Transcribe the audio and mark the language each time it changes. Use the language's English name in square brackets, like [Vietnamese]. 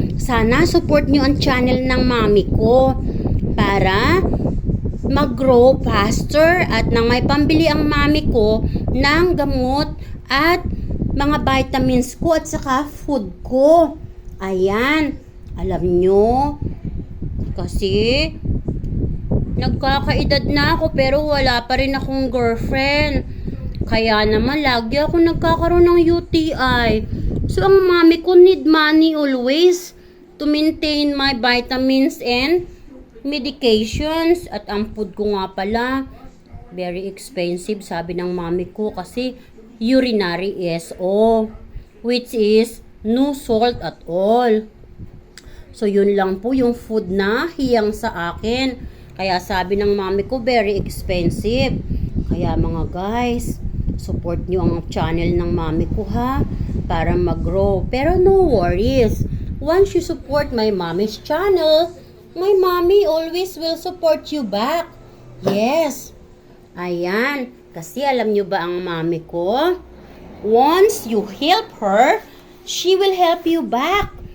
[Filipino] Sana support nyo ang channel ng mami ko para mag-grow faster at nang may pambili ang mami ko ng gamot at mga vitamins ko at saka food ko. Ayan, alam nyo, kasi nagkakaedad na ako pero wala pa rin akong girlfriend. Kaya naman, lagi ako nagkakaroon ng UTI. [English] So, [Filipino] ang mami ko [English] need money always to maintain my vitamins and medications. [Filipino] At ang food ko nga pala, [English] very expensive, [Filipino] sabi ng mami ko, kasi urinary SO, [English] which is no salt at all. [Filipino] So, yun lang po yung food na hiyang sa akin. Kaya sabi ng mami ko, [English] very expensive. [Filipino] Kaya mga guys, support nyo ang channel ng mami ko ha, para mag-grow. [English] Pero no worries, once you support my mommy's channel, my mommy always will support you back. [Filipino] Yes. Ayan. Kasi alam nyo ba ang mami ko? [English] Once you help her, she will help you back.